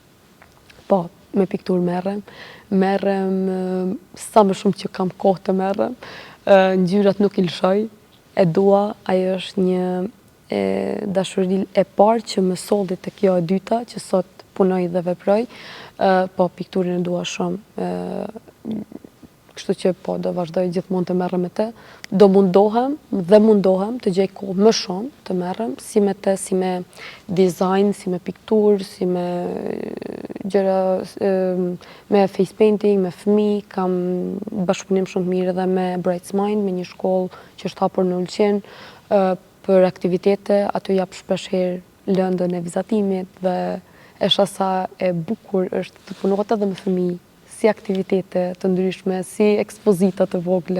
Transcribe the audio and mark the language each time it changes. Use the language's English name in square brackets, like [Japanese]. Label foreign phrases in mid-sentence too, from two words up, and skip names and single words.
[Albanian] Po, me pikturë merrem sa më shumë që kam kohë të merrem, ngjyrat nuk i lëshoj, e dua, ajo është një dashuri e parë që më solli te kjo e dyta, që sot punoj dhe veproj, po pikturën e dua shumë, kështu që po, do vazhdoj gjithmonë të merrem me të, do mundohem të gjej kohë më shumë të merrem, si me të, si me design, si me pikturë, si me gjëra, [English] me face painting, [Albanian] me fëmijë, kam bashkëpunim shumë të mirë edhe me Bright Mind, me një shkollë që është hapur në Ulqen, për aktivitete, aty jap shpesh herë lëndën e vizatimit dhe e shoh sa e bukur është të punohet edhe me fëmijë, si aktivitete të ndryshme, si ekspozita të vogla.